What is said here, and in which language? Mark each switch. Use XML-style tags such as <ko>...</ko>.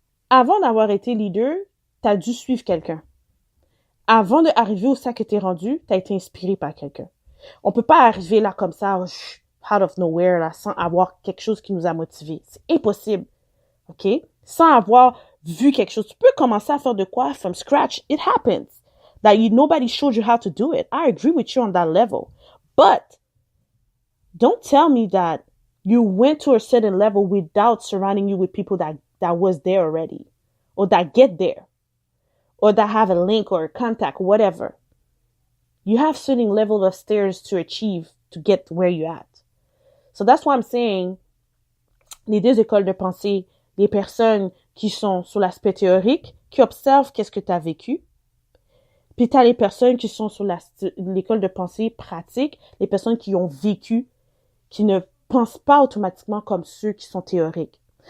<fr>Avant d'avoir été leader, tu as dû suivre quelqu'un. Avant d'arriver au stade que tu es rendu, tu as été inspiré par quelqu'un. On peut pas arriver là comme ça,</fr> <en>out of nowhere,</en> <fr>là, sans avoir quelque chose qui nous a motivés. C'est impossible. OK? Sans avoir vu quelque chose. Tu peux commencer à faire de quoi</fr> <en>from scratch. It happens. That nobody showed you how to do it. I agree with you on that level. But don't tell me that you went to a certain level without surrounding you with people that was there already. Or that get there. Or that have a link or a contact, whatever. You have certain level of stairs to achieve to get where you're at. So that's why I'm saying,</en> <fr>les deux écoles de pensée, les personnes qui sont sur l'aspect théorique, qui observent qu'est-ce que tu as vécu, puis tu as les personnes qui sont sur l'école de pensée pratique, les personnes qui ont vécu, qui ne pensent pas automatiquement comme ceux qui sont théoriques.</fr>